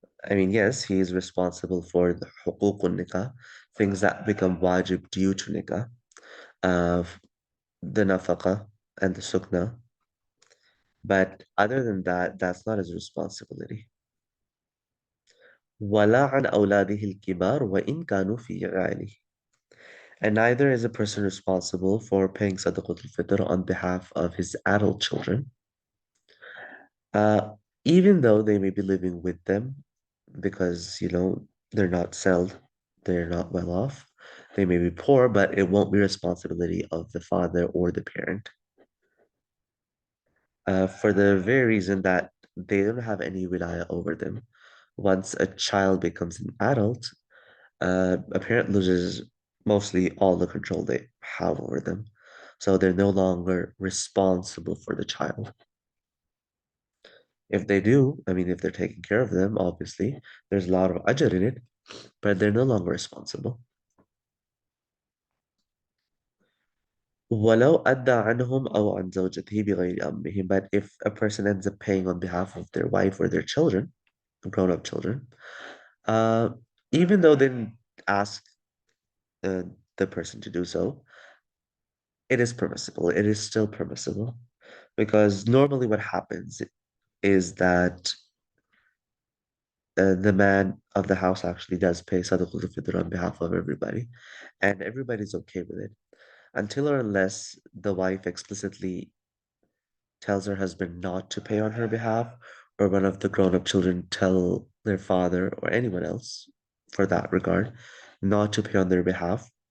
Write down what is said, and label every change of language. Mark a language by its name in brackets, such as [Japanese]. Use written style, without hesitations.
[English] I mean, yes, he is responsible for the حقوق nikah, things that become wajib due to nikah, uh, the nafaqah and the sukna. But other than that, that's not his responsibility. [Arabic] ولا عن أولاده الكبار وإن كانوا في عياله. [English] And neither is a person responsible for paying Sadaqat al-Fitr on behalf of his adult children, uh, even though they may be living with them because, they're not settled, they're not well off. They may be poor, but it won't be responsibility of the father or the parent, for the very reason that they don't have any wilaya over them. Once a child becomes an adult, a parent loses mostly all the control they have over them. So they're no longer responsible for the child. If they do, I mean, if they're taking care of them, obviously, there's a lot of ajr in it, but they're no longer responsible. [Arabic] ولو أدى عنهم أو عن زوجته بغير أمرهم. [English] But if a person ends up paying on behalf of their wife or their children, grown-up children, uh, even though they didn't ask uh, the person to do so, it is permissible. It is still permissible because normally what happens is that the man of the house actually does pay Sadaqah al-Fitr on behalf of everybody, and everybody's okay with it until or unless the wife explicitly tells her husband not to pay on her behalf, or one of the grown-up children tell their father or anyone else for that regard not to pay on their behalf.